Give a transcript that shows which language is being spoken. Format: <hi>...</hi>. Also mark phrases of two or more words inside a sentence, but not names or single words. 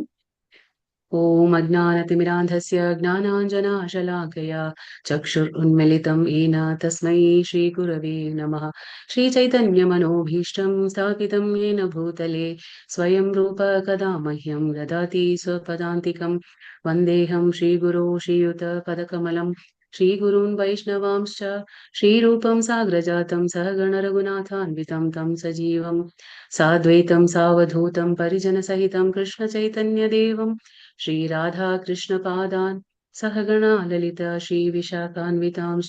<sa>ഓം അജ്ഞാനതിമിരാന്ധസ്യ ജ്ഞാനാഞ്ജനാശലാകയാ ചക്ഷുരുന്മിലിതം येन തസ്മൈ ശ്രീഗുരവേ നമഃ. ശ്രീചൈതന്യമനോഭീഷ്ടം സ്ഥാപിതം येन ഭൂതലേ സ്വയം രൂപ കഥാ മഹ്യം ദദാതി സ്വപദാന്തികം. വന്ദേഹം ശ്രീഗുരോ ശ്രീയുതപദകമലം ശ്രീഗുरून् वैष्णवांश्च श्रीरूपं साग्रजातं सहगण रघुनाथान्वितं तं सजीवं साद्वैतं सावधूतं परिजनसहितं कृष्णचैतन्यदेवं श्रीराधा कृष्णपादान् सहगणा ललिता श्रीविशाखान्वितांश्च.</sa>